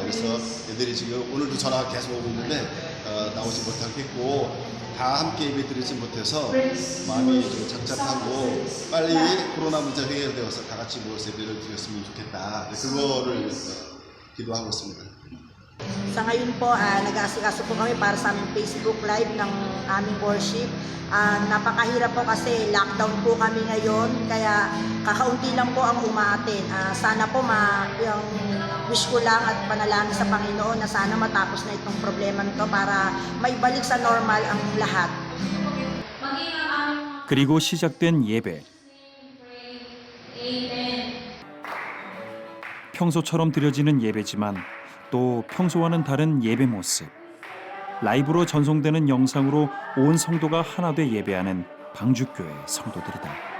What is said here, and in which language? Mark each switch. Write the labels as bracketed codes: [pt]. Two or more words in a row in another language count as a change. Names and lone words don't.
[ko] 그래서 애들이 지금 오늘도 전화가 계속 오고 있는데 나오지 못하겠고 다 함께 예배 드리지 못해서 마음이 좀 착잡하고 빨리 코로나 문제 해결되어서 다 같이 모여서 예배를 드렸으면 좋겠다. 그거를 기도하고 있습니다. [tl] Sa ngayon po, nag-aasikaso po kami para sa aming Facebook Live ng aming worship. Napakahirap po kasi lockdown po kami ngayon, kaya kakaunti lang po ang umaaten. Sana po yung wish ko lang at panalangin sa Panginoon na sana matapos na itong problema nito para maibalik sa normal ang lahat. [ko] 그리고 시작된 예배. 평소처럼 드려지는 예배지만 또 평소와는 다른 예배 모습. 라이브로 전송되는 영상으로 온 성도가 하나 돼 예배하는 방주교회 성도들이다.